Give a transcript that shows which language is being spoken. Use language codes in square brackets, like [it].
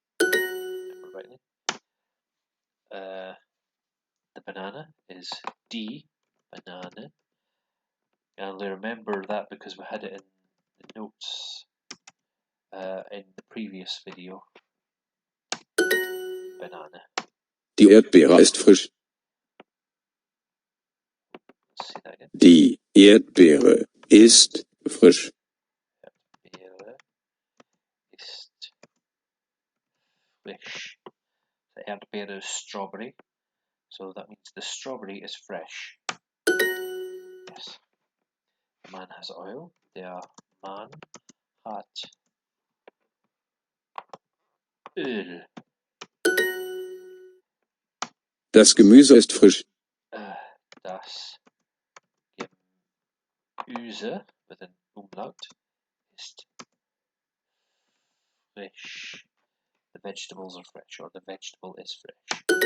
[en] Remember rightly. The banana is die Banane. And I remember that because we had it in the notes in the previous video. Banana. [de] Die Erdbeere ist frisch. [en] Let's see that again. [de] Die Erdbeere ist frisch. Erdbeere ist frisch. [en] The Erdbeere is strawberry, so that means the strawberry is fresh. Yes. The man has oil. [de] Der Mann hat Öl. Das Gemüse ist frisch. [en] Das Gemüse with an umlaut ist fresh. The vegetables are fresh, or the vegetable is fresh.